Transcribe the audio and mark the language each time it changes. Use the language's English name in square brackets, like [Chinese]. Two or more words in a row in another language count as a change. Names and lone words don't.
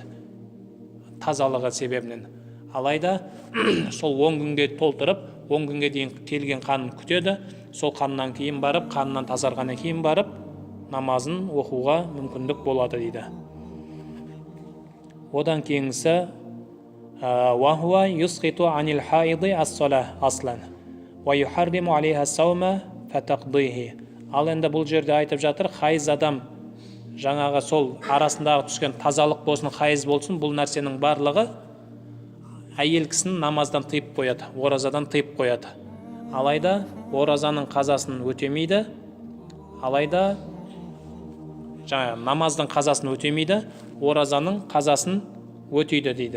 [Kazakh] Тазалығы себебінен. Алайда сол 10 күнге толтырып, 10 күнге дейін келген қанын күтеді. Сол қаннан кейін барып, қаннан тазарғаннан кейін барып, намазын оқуға мүмкіндік болады дейді. Одан кейінгісі [Arabic] وَهُوَ يُسْقِطُ عَنِ الْحَائِضِ الصَّلَاةَ أَصْلًا وَيُحَرِّمُ عَلَيْهَا الصَّوْمَ فَتَقْضِيهِ. [Kazakh] Ал енді бұл жерде айтып жатыр, хайыз адам жаңағы сол арасындағы түскен тазалық болсын, хайыз болсын, бұл нәрсенің барлығы әйел кісінің намаздан тыйып қояды, оразадан тыйып қояды. Алайда оразаның қазасын өтемейді, алайда намаздың қазасын өтемейді, оразаның қазасын өтейді дейді.